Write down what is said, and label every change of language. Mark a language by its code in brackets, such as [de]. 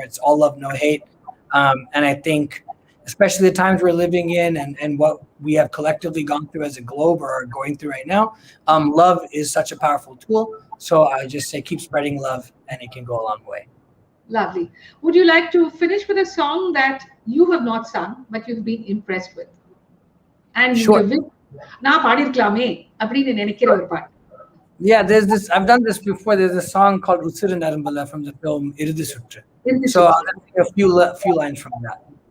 [en] It's all love, no hate. And I think, especially the times we're living in and what we have collectively gone through as a globe or are going through right now, love is such a powerful tool. So I just say keep spreading love and it can go a long way. Lovely. Would you like to finish with a song that you have not sung, but you've been impressed with? And Sure. [ta] நான் பாடிருக்கலாமே அப்படின்னு நினைக்கிற ஒரு பாட்டு. [en] Yeah, there's this. I've done this before. There's a song called "Utsiru Narambala" from the film "Irudhi Sutru." So I'll sing a few lines from that.